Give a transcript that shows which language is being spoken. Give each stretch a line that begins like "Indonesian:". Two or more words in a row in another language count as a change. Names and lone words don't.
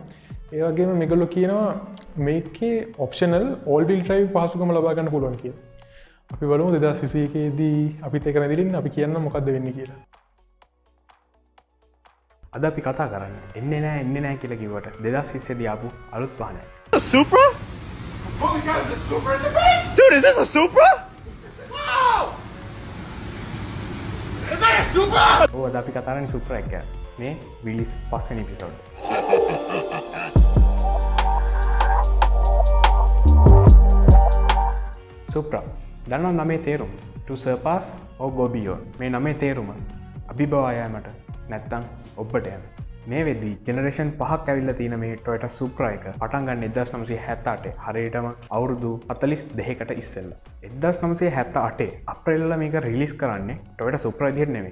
Sinhala: ඒ වගේම මේගොල්ලෝ කියනවා මේකේ
English: optional all wheel drive
Sinhala: පහසුකම ලබා ගන්න පුළුවන් කියලා. අපි බලමු 2021 දී අපිත් ඒක නැදිලින් අපි කියන්න මොකද්ද වෙන්නේ කියලා. අද අපි කතා කරන්නේ එන්නේ නැහැ කියලා කිව්වට 2020 දී ආපු අලුත් වාහනයක්.
English: Supra? Oh my god, is this Supra in the back? Dude, is this a Supra? Wow! Is that a Supra?
Sinhala: ඔව් අද අපි කතා කරන්නේ Supra එක ගැන. මේ විලිස් පස්වෙනි එපිසෝඩ්. Supra. දන්නවා නමේ තේරුම.
English: To surpass or go beyond.
Sinhala: මේ නමේ තේරුම අභිබවා යෑමට නැත්තම් ඔබට යෑම. මේ වෙද්දී ජෙනරේෂන් 5ක් ඇවිල්ලා තියෙන මේ Toyota Supra එක පටන් ගන්න 1978 හරියටම අවුරුදු 42කට ඉස්සෙල්ලා. 1978 අප්‍රේල් වල මේක රිලීස් කරන්නේ Toyota Supra විදිහට නෙමෙයි.